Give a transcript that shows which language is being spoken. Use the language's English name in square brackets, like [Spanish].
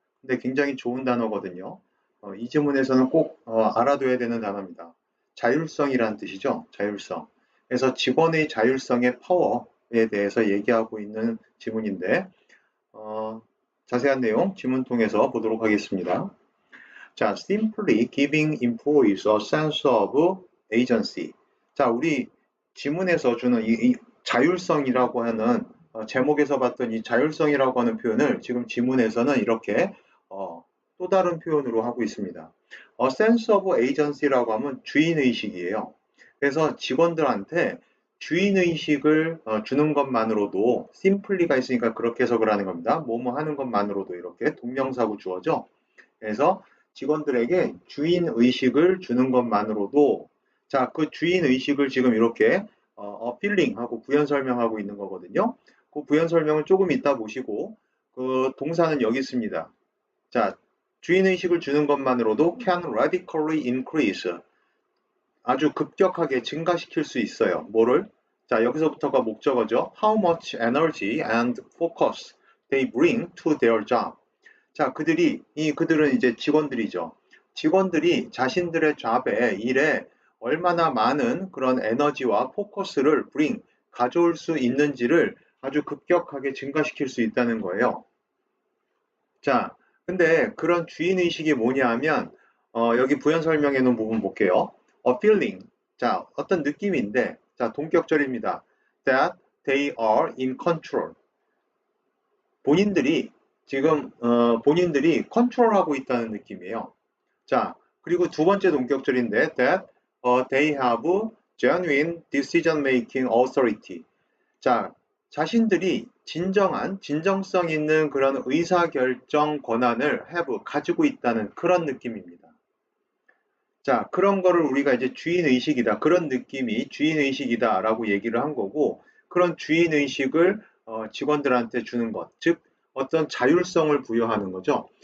[Korean] 근데 굉장히 좋은 단어거든요. 이 지문에서는 꼭 알아둬야 되는 단어입니다. 자율성이라는 뜻이죠. 자율성. 그래서 직원의 자율성의 파워에 대해서 얘기하고 있는 지문인데 자세한 내용 지문 통해서 보도록 하겠습니다. [English] 자, simply giving employees a sense of agency. [Korean] 자, 우리 지문에서 주는 이 자율성이라고 하는 제목에서 봤던 이 자율성이라고 하는 표현을 지금 지문에서는 이렇게 또 다른 표현으로 하고 있습니다. [English] sense of agency [Korean] 라고 하면 주인의식이에요. 그래서 직원들한테 주인의식을 주는 것만으로도 simply가 있으니까 그렇게 해석을 하는 겁니다. 뭐뭐 하는 것만으로도 이렇게 동명사고 주어져. 그래서 직원들에게 주인의식을 주는 것만으로도 자, 그 주인의식을 지금 이렇게 필링하고 부연 설명하고 있는 거거든요. 그 부연 설명을 조금 이따 보시고 그 동사는 여기 있습니다. 자, 주인의식을 주는 것만으로도 [English] can radically increase [Korean] 아주 급격하게 증가시킬 수 있어요. 뭐를? [English] 자, 여기서부터가 목적어죠. How much energy and focus they bring to their job. [Korean] 자, 그들은 이제 직원들이죠. 직원들이 자신들의 잡에, 일에 얼마나 많은 그런 에너지와 포커스를 가져올 수 있는지를 아주 급격하게 증가시킬 수 있다는 거예요. 자, 근데 그런 주인의식이 뭐냐 하면, 여기 부연 설명해 놓은 부분 볼게요. [English] A feeling. [Korean] 자, 어떤 느낌인데, 자, 동격절입니다. [English] That they are in control. [Korean] 본인들이 본인들이 컨트롤하고 있다는 느낌이에요. 자, 그리고 두 번째 동격절인데 [English] that they have genuine decision making authority. [Korean] 자, 자신들이 진정성 있는 그런 의사결정 권한을 가지고 있다는 그런 느낌입니다. 자, 그런 거를 우리가 이제 주인의식이다. 그런 느낌이 주인의식이다라고 얘기를 한 거고, 그런 주인의식을 직원들한테 주는 것, 즉, 어떤 자율성을 부여하는 거죠.